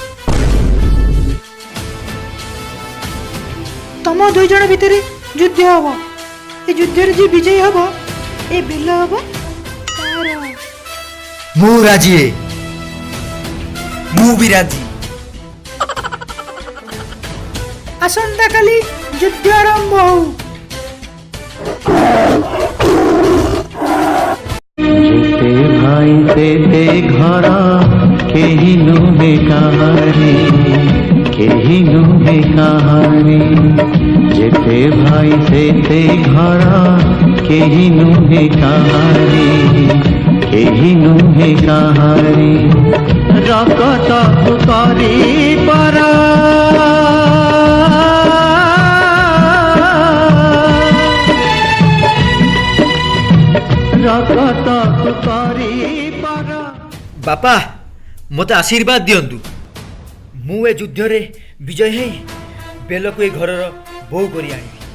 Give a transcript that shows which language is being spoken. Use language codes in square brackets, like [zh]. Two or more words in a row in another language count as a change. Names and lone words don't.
[or] ତମ ଦୁଇ ଜଣ ଭିତରେ ଯୁଦ୍ଧ ହବ। ଏ ଯୁଦ୍ଧରେ ଯିଏ ବିଜୟୀ ହବ ଏ ବେଲ ହବ ତାର। ମୁଁ ରାଜି ମୁଁ ବି ରାଜି। ଆସନ୍ତା କାଲି ଯୁଦ୍ଧ ଆରମ୍ଭ ହଉ। ଯେତେ ଭାଇ ତେତେ ଘର କେହି ନୁହେଁ କାହାରି କେହି ନୁହେଁ କାହାରି ଯେତେ ଭାଇ ତେତେ ଘର କେହି ନୁହେଁ କାହାରି କେହି ନୁହେଁ କାହାରି ରକତ କରି ପାରା ବାପା ମୋତେ ଆଶୀର୍ବାଦ ଦିଅନ୍ତୁ ମୁଁ ଏ ଯୁଦ୍ଧରେ ବିଜୟ ହେଇ ବେଲକୁ ଏ ଘରର ବୋହୂ କରି ଆଣିବି।